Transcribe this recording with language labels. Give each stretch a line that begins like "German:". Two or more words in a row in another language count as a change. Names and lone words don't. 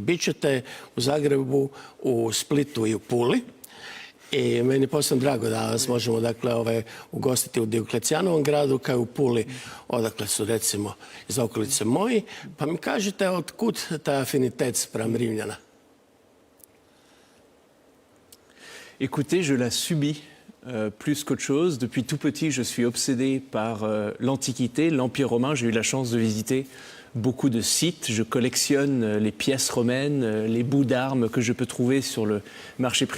Croatian: Bićete u Zagrebu, u Splitu i u Puli. I meni je posebno drago da vas možemo dakle, ugostiti u Dioklecijanovom gradu, kao i u Puli, odakle su recimo iz okolice moji. Pa mi kažite otkud taj afinitet spram Rimljana?
French: Écoutez, je la subis plus qu'autre chose. Depuis tout petit, je suis obsédé par l'Antiquité, l'Empire romain. J'ai eu la chance de visiter beaucoup de sites. Je collectionne les pièces romaines, les bouts d'armes que je peux trouver sur le marché privé.